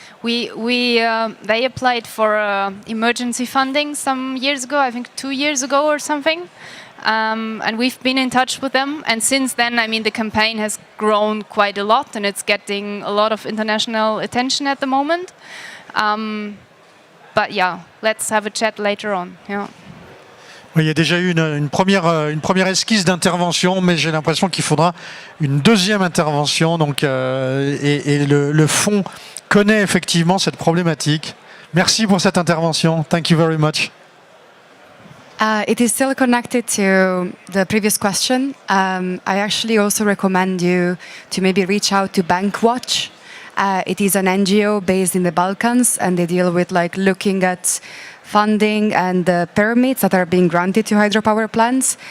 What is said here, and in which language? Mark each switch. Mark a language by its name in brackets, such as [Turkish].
[English] They applied for emergency funding some years ago, I think 2 years ago or something. And we've been in touch with them. And since then, I mean, the campaign has grown quite a lot and it's getting a lot of international attention at the moment. But yeah, let's have a chat later on. Yeah. [French] Oui, il y a déjà eu une première esquisse d'intervention, mais j'ai l'impression qu'il faudra une deuxième intervention. Donc, et le fond connaît effectivement cette problématique. Merci pour cette intervention. [English] Thank you very much. It is still connected to the previous question. I actually also recommend you to maybe reach out to Bankwatch. It is an NGO based in the Balkans, and they deal with like looking at funding and the permits that are being granted to hydropower plants.